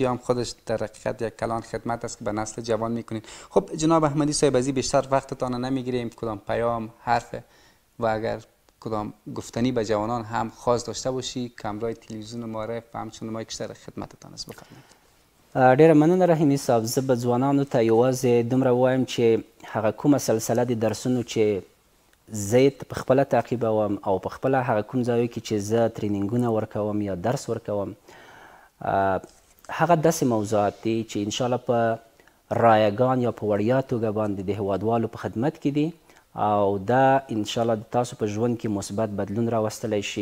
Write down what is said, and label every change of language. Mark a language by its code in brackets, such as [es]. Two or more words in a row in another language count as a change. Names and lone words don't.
[fa] هم خودش در حقیقت یک کلان خدمت است که به نسل جوان میکنین. خب جناب احمدی صاحب از این بیشتر وقتتان نمیگیریم. کدام پیام حرف و اگر کدام گفتنی به جوانان هم خاص داشته باشی کامرای تلویزیون معرف و همچنین ما کشتر خدمتتان است بفرمایید. [ps] ډیره مننه رحیمي صاحب. زه به ځوانانو ته یوازې دومره ووایم چې هغه کومه سلسله د درسونو چې زه یې په خپله تعقیبوم او په خپله هغه کوم ځایو کې چې زه ترینینګونه ورکوم یا درس ورکوم هغه داسې موضوعات دي چې انشاءالله په رایګان یا په وړیا توګه باندې د هیوادوالو په خدمت کې دي او دا انشاءالله د تاسو په ژوند کې مثبت بدلون راوستلی شي.